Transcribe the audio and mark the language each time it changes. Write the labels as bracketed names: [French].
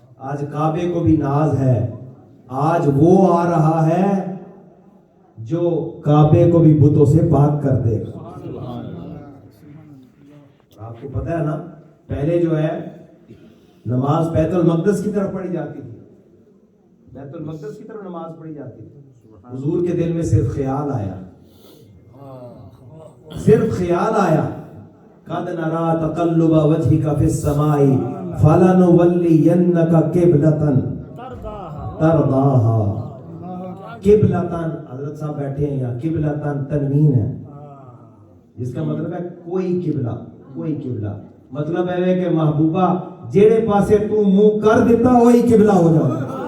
[Urdu] آج کعبے کو بھی ناز ہے. آج وہ آ رہا ہے جو کعبے کو بھی بتوں سے پاک کر دے گا. آپ کو پتہ ہے نا پہلے جو ہے نماز بیت المقدس کی طرف پڑھی جاتی تھی. بیت المقدس کی طرف نماز پڑھی جاتی تھی. حضور کے دل میں صرف خیال آیا، صرف خیال آیا [Arabic] قد نرا تقلب وجهك في السماء فلنولينك قبلة ترضاها. [Urdu] قبلتاً حضرت صاحب بیٹھے ہیں یہاں، قبلتاً تنوین ہے جس کا مطلب ہے کوئی قبلہ، کوئی قبلہ. مطلب ہے کہ محبوبہ جیڑے پاسے تو منہ کر دیتا وہی قبلہ ہو جاتا.